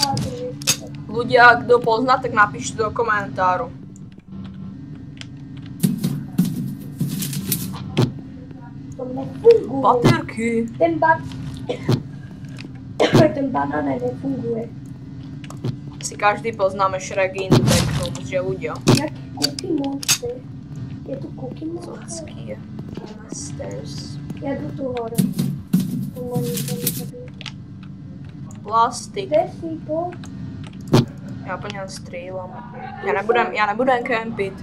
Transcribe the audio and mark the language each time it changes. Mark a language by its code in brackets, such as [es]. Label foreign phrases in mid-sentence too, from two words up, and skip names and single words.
[sk] Ľudia, kto pozná, tak napíšte do komentáru. To nefunguje. Patyrky. Ten banán nefunguje. Si každý poznáme Shrek in the Backrooms, že ľudia. Jaký Cookie Monster? Je tu Cookie Monster? Cocky Monsters. Ja jdu tu hore. Tu ma nikto nezabil. Plastik. Kde si to? Ja po ňom strieľam. Ja nebudem kempit.